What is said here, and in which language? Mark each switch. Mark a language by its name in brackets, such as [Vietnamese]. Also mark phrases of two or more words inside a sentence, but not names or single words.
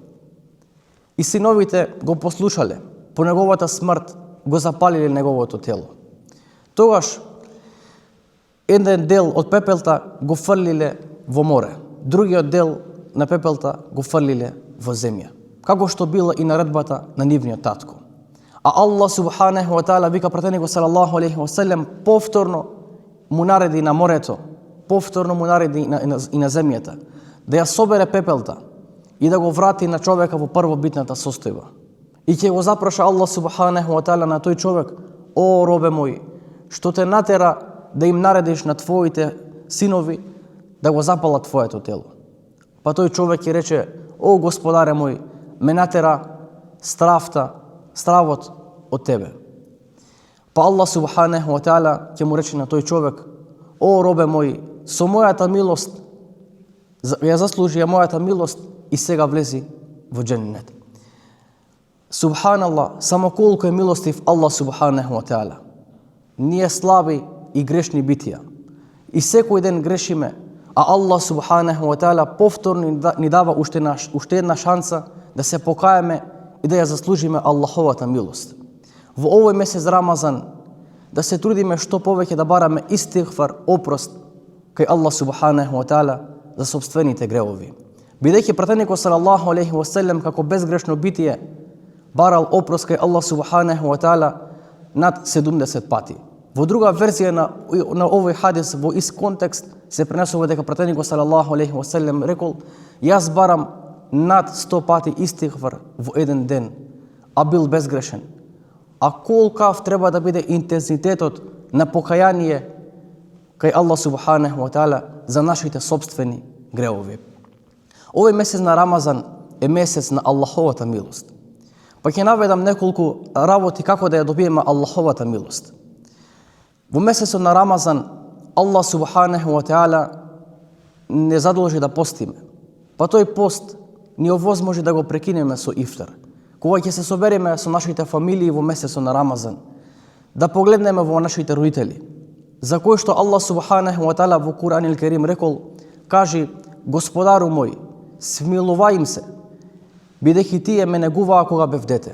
[Macedonian] И синовите го послушале. По неговата смрт го запалиле неговото тело. Тогаш еден дел од пепелта го фрлиле во море, другиот дел на пепелта го фрлиле во земја, како што била и наредбата на нивниот татко. А Аллах [Arabic] سبحانه وتعالى [Macedonian] вика пратеникот [Arabic] صلى الله عليه وسلم [Macedonian] повторно му нареди на морето, повторно му нареди и на земјата, да ја собере пепелта и да го врати на човека во првобитната состојба. И ќе го запраша Аллах [Arabic] سبحانه وتعالى [Macedonian] на тој човек: "О, робе мој, што те натера да им наредиш на твоите синови да го запалат твоето тело?" Па тој човек ќе рече: "О, Господаре мој, ме натера стравот од тебе." Па Аллах [Arabic] سبحانه وتعالى [Macedonian] ќе му рече на тој човек: "О, робе мој, со мојата милост ја заслужи мојата милост и сега влези во џеннет." Субханаллах, само колку е милостив Аллах [Arabic] سبحانه وتعالى. [Macedonian] Ние слаби и грешни битија. И секој ден грешиме, а Аллах [Arabic] سبحانه وتعالى [Macedonian] повторно ни дава уште една шанса да се покаеме и да ја заслужиме Аллаховата милост. Во овој месец Рамазан да се трудиме што повеќе да бараме истигфар, опрост кај Аллах [Arabic] سبحانه وتعالى [Macedonian] за сопствените гревови. Бидејќи пратеникот [Arabic] صلى الله عليه وسلم [Macedonian] како безгрешно битие барал опрост кај Аллах [Arabic] سبحانه وتعالى [Macedonian] над 70 пати. Во друга верзија на овој хадис во ист контекст се пренесува дека пратеникот [Arabic] صلى الله عليه وسلم [Macedonian] рекол: "Јас барам над 100 пати истигфар во еден ден, а бил безгрешен." А колкав треба да биде интензитетот на покаяние кај Аллах [Arabic] سبحانه وتعالى [Macedonian] за нашите собствени гревови. Овој месец на Рамазан е месец на Аллаховата милост. Па ќе наведам неколку работи како да ја добиеме Аллаховата милост. Во месецот на Рамазан Аллах [Arabic] سبحانه وتعالى [Macedonian] не задолжи да постиме. Па тој пост ни овозможи да го прекинеме со ифтар. Кога ќе се собереме со нашите фамилии во месецот на Рамазан, да погледнеме во нашите родители, за кои што Аллах [Arabic] سبحانه وتعالى [Macedonian] во [Arabic] القرآن الكريم [Macedonian] рекол: "Кажи, Господару мој, смилувај им се, бидејќи тие ме негуваа кога бев дете."